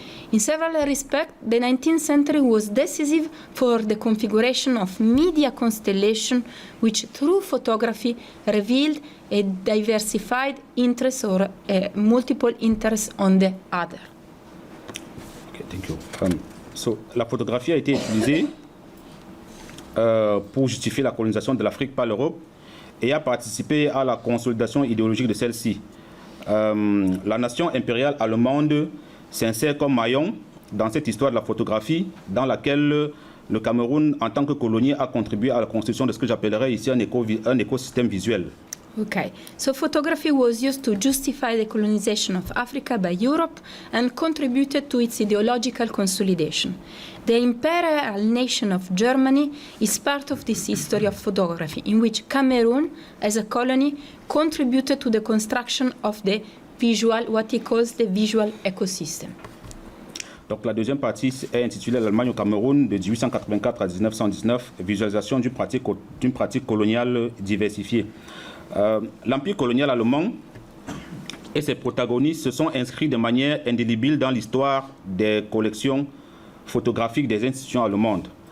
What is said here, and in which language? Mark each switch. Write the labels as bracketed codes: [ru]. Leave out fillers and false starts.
[en] In several respects, the 19th century was decisive for the configuration of media constellation, which through photography revealed a diversified interest or multiple interests on the other. Okay, thank you. [fr] La photographie a été utilisée pour justifier la colonisation de l'Afrique par l'Europe et a participé à la consolidation idéologique de celle-ci. La nation impériale allemande s'insère comme maillon dans cette histoire de la photographie dans laquelle le Cameroun, en tant que colonie, a contribué à la construction de ce que j'appellerais ici un écosystème visuel. [en] Okay, so photography was used to justify the colonization of Africa by Europe and contributed to its ideological consolidation. The imperial nation of Germany is part of this history of photography, in which Cameroon, as a colony, contributed to the construction of the visual, what he calls the visual ecosystem. [fr] Donc la deuxième partie est intitulée l'Allemagne au Cameroun de 1884 à 1919, visualisation d'une pratique coloniale diversifiée. L'empire colonial allemand et ses protagonistes se sont inscrits de manière indélébile dans l'histoire des collections photographiques des institutions allemandes.